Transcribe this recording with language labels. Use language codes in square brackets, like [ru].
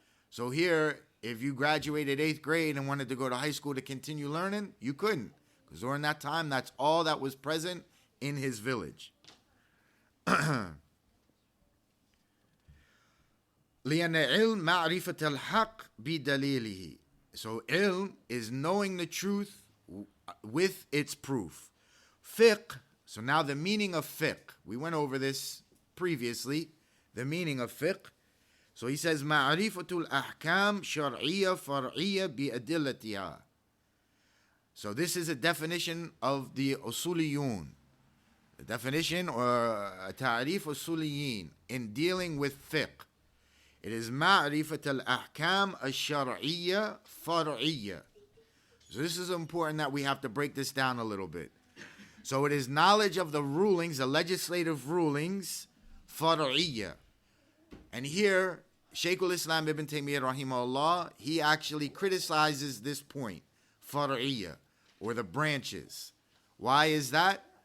[en] So here, if you graduated 8th grade and wanted to go to high school to continue learning, you couldn't. Because during that time, that's all that was present in his village. [ar] لأن علم معرفة الحق بدليله. [en] So ilm is knowing the truth with its proof. Fiqh, so now the meaning of fiqh. We went over this previously, the meaning of fiqh. So he says, [ar] معرفة الأحكام شرعية فرعية بأدلتها. [en] So this is a definition of the usuliyun. The definition or ta'rif usuliyin in dealing with fiqh. It is [ar] معرفة الأحكام الشرعية فرعية. [en] So this is important that we have to break this down a little bit. So it is knowledge of the rulings, the legislative rulings, far'iyya. And here, Shaykh al-Islam ibn Taymiyyah rahimahullah, he actually criticizes this point, far'iyya, or the branches. Why is that?